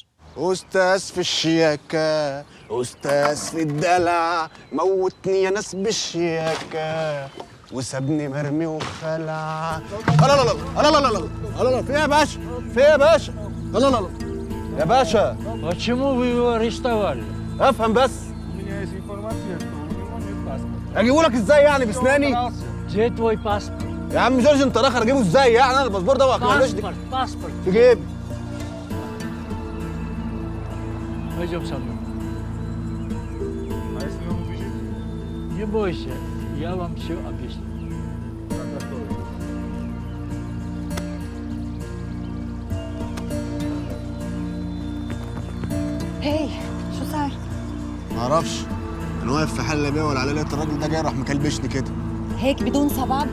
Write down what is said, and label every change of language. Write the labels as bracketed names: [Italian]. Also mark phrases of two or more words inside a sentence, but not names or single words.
[Arabic] أستاذ في الشياكة، أستاذ في الدلع، موتني يا ناس بالشياكة وسابني مرمي وخلع. لا لا لا لا لا لا لا لا لا، في ايه يا باشا؟ في ايه يا باشا؟ لا لا لا يا باشا. [Russian] Почему вы его арестовали? [Arabic] افهم بس. اجيبهولك ازاي يعني باسناني؟ [Russian] Где твой паспорт? [Arabic] يا عم جورج انت راخر اجيبه ازاي يعني؟ انا الباسبور ده ما [Russian] Паспорт. [Arabic] في جيبي. [Russian] Пойдем со мной. Не бойся, я вам все объясню. [Arabic] هاي شو صار؟ معرفش، انا واقف في حل بيه ولا على لقيت الراجل ده جاي راح مكلبشني كده. هيك بدون سبب؟